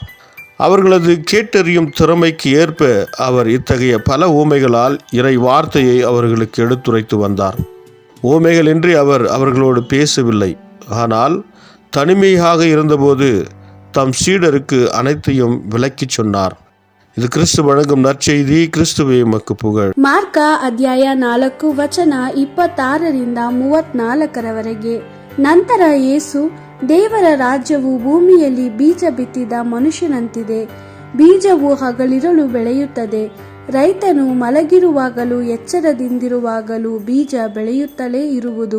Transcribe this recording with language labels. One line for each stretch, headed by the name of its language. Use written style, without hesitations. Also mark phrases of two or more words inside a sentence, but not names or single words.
Tamil: அவர்களது கேட்டறியும் திறமைக்கு ஏற்ப அவர் இத்தகைய பல ஊமைகளால் இறை வார்த்தையை அவர்களுக்கு எடுத்துரைத்து வந்தார். ஊமைகளின்றி அவர் அவர்களோடு பேசவில்லை. ஆனால் தனிமையாக இருந்தபோது தம் சீடருக்கு அனைத்தையும் விளக்கிச் சொன்னார். இது கிறிஸ்து வழங்கும் நற்செய்தி. கிறிஸ்துவே உமக்கு புகழ்.
Kannada: ಮಾರ್ಕ ಅಧ್ಯಾಯ 4 ವಚನ 26 34 ನಂತರ ಯೇಸು, ದೇವರ ರಾಜ್ಯವು ಭೂಮಿಯಲ್ಲಿ ಬೀಜ ಬಿತ್ತಿದ ಮನುಷ್ಯನಂತಿದೆ. ಬೀಜವು ಹಗಲಿರುಳು ಬೆಳೆಯುತ್ತದೆ. ರೈತನು ಮಲಗಿರುವಾಗಲೂ ಎಚ್ಚರದಿಂದಿರುವಾಗಲೂ ಬೀಜ ಬೆಳೆಯುತ್ತಲೇ ಇರುವುದು.